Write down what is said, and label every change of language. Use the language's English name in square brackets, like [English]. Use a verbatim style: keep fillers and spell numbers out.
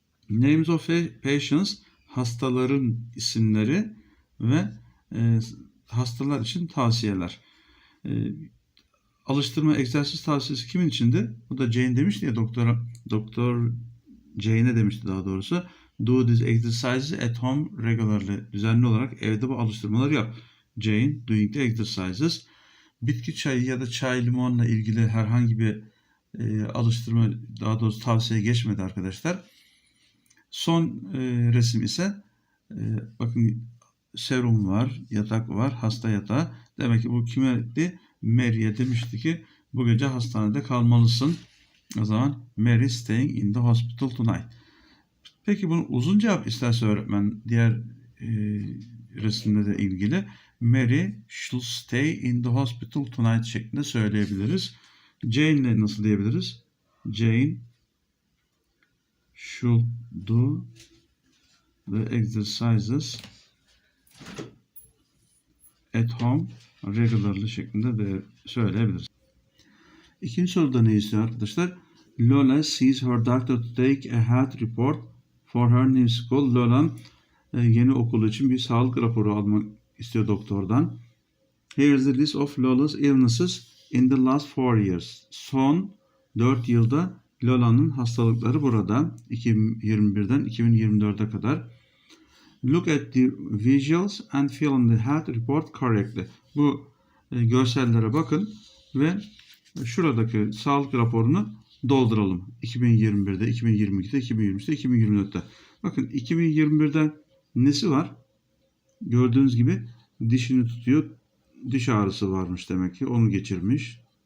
[English] Names of pa- Patients [Turkish] hastaların isimleri ve e, hastalar için tavsiyeler. E, Alıştırma egzersiz tavsiyesi kimin içindi? Bu da Jane demişti ya doktora, doktor Jane'e demişti daha doğrusu. [English] Do these exercises at home regularly. [Turkish] Düzenli olarak evde bu alıştırmaları yap. [English] Jane doing the exercises. [Turkish] Bitki çayı ya da çay limonla ilgili herhangi bir e, alıştırma daha doğrusu tavsiye geçmedi arkadaşlar. Son e, resim ise e, bakın serum var, yatak var, hasta yatağı. Demek ki bu kimeydi? Mary'e demişti ki bu gece hastanede kalmalısın. O zaman [English] Mary staying in the hospital tonight. [Turkish] Peki bunun uzun cevap isterse öğretmen diğer e, resimle de ilgili [English] Mary should stay in the hospital tonight [Turkish] şeklinde söyleyebiliriz. Jane'le nasıl diyebiliriz? [English] Jane should do the exercises at home regularly [Turkish] şeklinde de söyleyebiliriz. İkinci soruda ne istiyor arkadaşlar? [English] Lola sees her doctor to take a health report for her new school. [Turkish] Lola e, yeni okulu için bir sağlık raporu almak istiyor doktordan. [English] Here is the list of Lola's illnesses in the last four years. [Turkish] Son dört yılda Lola'nın hastalıkları burada. iki bin yirmi birden iki bin yirmi dörde kadar. [English] Look at the visuals and fill in the health report correctly. [Turkish] Bu e, görsellere bakın ve şuradaki sağlık raporunu dolduralım. iki bin yirmi birde, iki bin yirmi ikide, iki bin yirmi üçte, iki bin yirmi dörtte. Bakın iki bin yirmi birde nesi var? Gördüğünüz gibi dişini tutuyor. Diş ağrısı varmış demek ki. Onu geçirmiş.